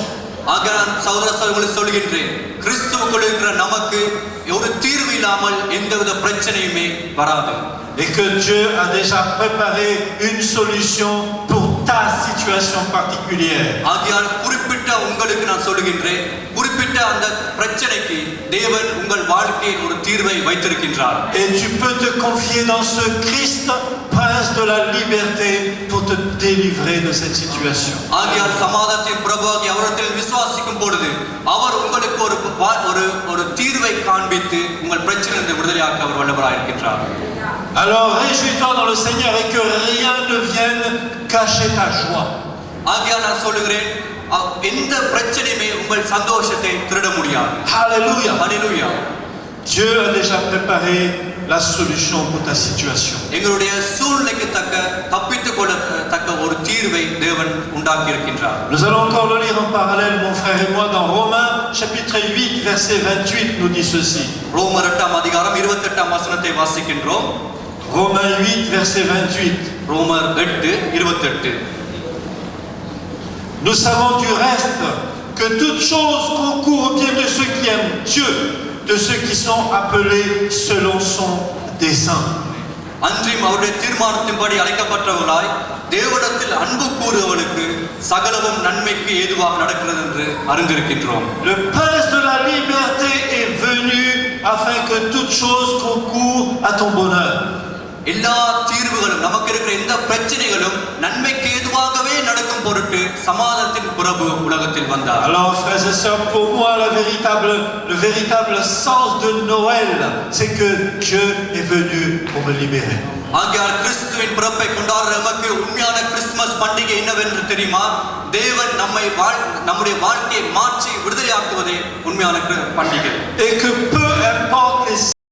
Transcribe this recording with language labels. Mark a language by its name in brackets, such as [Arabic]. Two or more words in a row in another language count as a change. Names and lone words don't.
[Tamil] ஆக நான் சகோதர சகோதரிகளுக்கு சொல்கின்றேன், கிறிஸ்துவுக்குள் இருக்கிற நமக்கு ஒரு தீர்வு இல்லாமல் எந்தவித பிரச்சனையுமே வராது. [French] Et que Dieu a déjà préparé une solution pour ta ta situation particulière. [Tamil] ஆகையால் குறிப்பிட்ட உங்களுக்கு நான் சொல்லுகின்றேன், குறிப்பிட்ட அந்த பிரச்சனைக்கு தேவன் உங்கள் வாழ்க்கையில் ஒரு தீர்வை வைத்திருக்கின்றார். [French] Et tu peux te confier dans ce Christ, prince de la liberté, pour te délivrer de cette situation. [Tamil] ஆகையால் சமாதானத்தின் பிரபுவாகிய அவரிடத்தில் விசுவாசிக்கும் பொழுது அவர் உங்களுக்கு ஒரு தீர்வை காண்பித்து உங்கள் பிரச்சனையிலிருந்து விடுதலையாக்க அவர் வல்லவராய் இருக்கின்றார். [French] Alors réjouis-toi dans le Seigneur et que rien ne vienne cacher ta joie. [Tamil] ஆகையால் நான் சொல்லுகிறேன், எந்த பிரச்சனையுமே உங்கள் சந்தோஷத்தை திருட முடியாது. [French] Alléluia. [Tamil] ஹல்லேலூயா. [French] Dieu a déjà préparé la solution pour ta situation. [Tamil] எங்களுடைய சூழ்நிலைக்கு தப்பித்துக் கொள்ளத்தக்க ஒரு தீர்வை தேவன் உண்டாக்கி இருக்கின்றார். [French] Nous allons encore le lire en parallèle, mon frère et moi, dans Romains chapitre 8 verset 28 nous dit ceci. [Tamil] ரோமர் 8 அதிகாரம் 28 வசனத்தை வாசிக்கின்றோம். [French] Romains 8 verset 28. [Tamil] ரோமர் 8:28. [French] Nous savons du reste que toute chose concourt au bien de ceux qui aiment Dieu, de ceux qui sont appelés selon son dessein. [Tamil] அன்றியும் அவருடைய தீர்மானத்தின்படி அழைக்கப்பட்டவர்களாய் தேவனிடத்தில் அன்பு கூறுவர்களுக்கு சகலமும் நன்மைக்கு ஏதுவாக நடக்கிறது என்று அறிந்திருக்கின்றோம். [French] Le prince de la liberté est venu afin que toute chose concourt à ton bonheur. [Tamil] எல்லா தீர்வுகளும் நமக்கு இருக்கிற எந்த பிரச்சனைகளும் நன்மைக்கு ஏதுவாகவே நடக்கும் பொருட்டு சமாதானத்தின் பிரபு உலகத்தில் வந்தார். [French] Alors frères et sœurs, pour moi le véritable sens de Noël, c'est que Dieu est venu pour me libérer. [Tamil] ஆகையால் கிறிஸ்துவின் பிறப்பை கொண்டாடுற நமக்கு உண்மையான கிறிஸ்துமஸ் பண்டிகை என்னவென்று தெரியுமா? தேவன் நம்முடைய வாழ்க்கையை மாற்றி விடுதலையாக்குவதே உண்மையான பண்டிகை. [French] Et que peu importe les